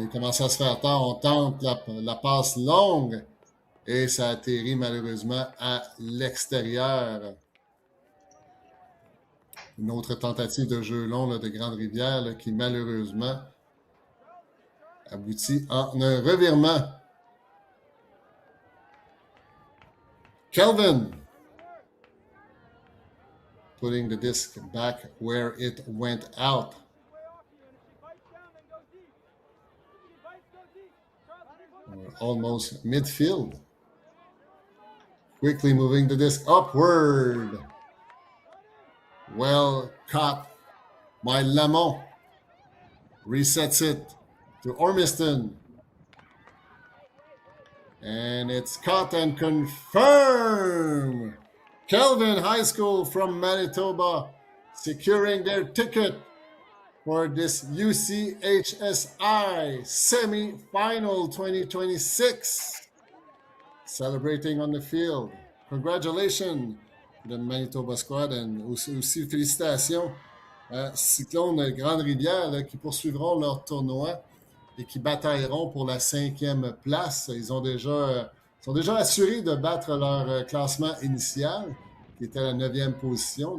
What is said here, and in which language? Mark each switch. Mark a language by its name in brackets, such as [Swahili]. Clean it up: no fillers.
[French] Il commence à se faire tard. On tente la passe longue et ça atterrit malheureusement à l'extérieur. Une autre tentative de jeu long là, de Grand-Rivère là, qui malheureusement aboutit en un revirement. [English] Kelvin putting the disc back where it went out. We're almost midfield. Quickly moving the disc upward. Well caught by Lamont. Resets it to Ormiston. And it's caught and confirmed. Kelvin High School from Manitoba securing their ticket for this UCHSI semi-final 2026. Celebrating on the field. Congratulations to the Manitoba squad and [French] aussi félicitations à Cyclone Grand-Rivère qui poursuivront leur tournoi et qui batailleront pour la 5e place. Ils sont déjà assurés de battre leur classement initial, qui était à la 9e position.